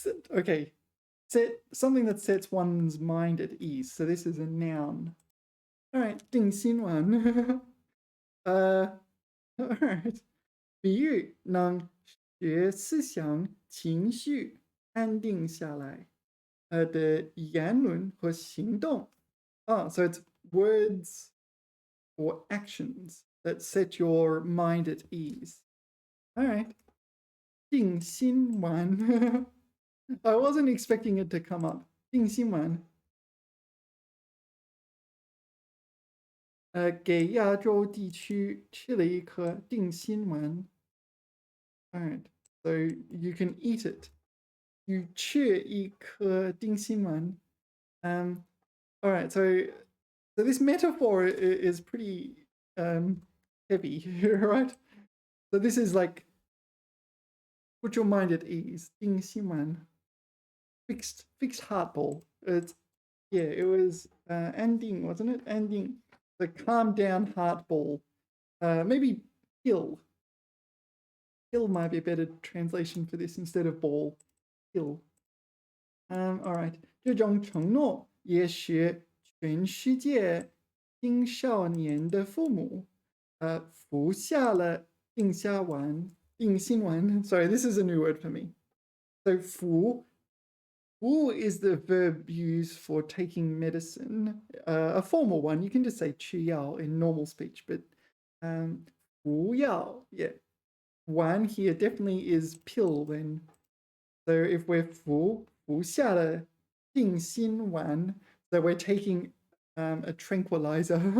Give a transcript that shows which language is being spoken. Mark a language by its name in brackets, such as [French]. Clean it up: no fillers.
[English] Okay, set something that sets one's mind at ease. So this is a noun. All right, 定心丸. All right. [Chinese] 比喻能使思想情绪安定下来的言论和行动. [English] Oh, so it's words or actions that set your mind at ease. All right. 定心丸. I wasn't expecting it to come up. [Chinese] 定心丸. 给亚洲地区吃了一颗定心丸. [English] All right. So you can eat it. You [Chinese] 吃一颗定心丸. [English] All right. So this metaphor is pretty heavy, right? So this is like put your mind at ease. 定心丸.Fixed heart ball. It was anding, wasn't it? Anding. The calm down heart ball. Maybe pill. Pill might be a better translation for this instead of ball. Pill. All right. [Chinese] 这种承诺也使全世界青少年的父母服下了定心丸. [English] Sorry, this is a new word for me. So 服 is the verb used for taking medicine, a formal one. You can just say 吃药 in normal speech, but 服药, yeah. 丸 here definitely is pill then. So if we're [Chinese] 服下了定心丸, [English] so we're taking a tranquilizer.